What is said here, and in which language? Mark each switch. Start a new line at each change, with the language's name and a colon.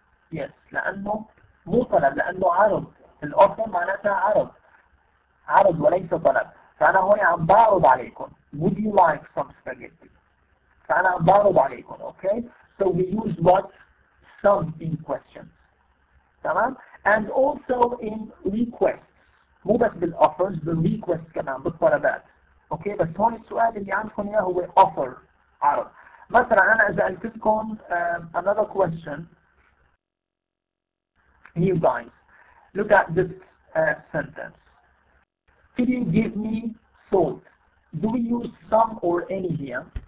Arabic: Yes, لأنه مو طلب، لأنه عرض. الأوفر معناتها عرض وليس طلب. فأنا هون عم بعرض عليكم.
English: Would you like some spaghetti?
Arabic: فأنا عم بعرض عليكم.
English: Okay? So we use what? Some in questions. تمام؟ And also in requests.
Arabic: مو بس بالoffers، بالrequests كمان، بالطلبات. اوكي بس هون السؤال اللي عندكم اياه هو offer، عرض. مثلا انا اذا قلت لكم
English: another question. You guys, look at this sentence. Could you give me salt? Do we use some or any here?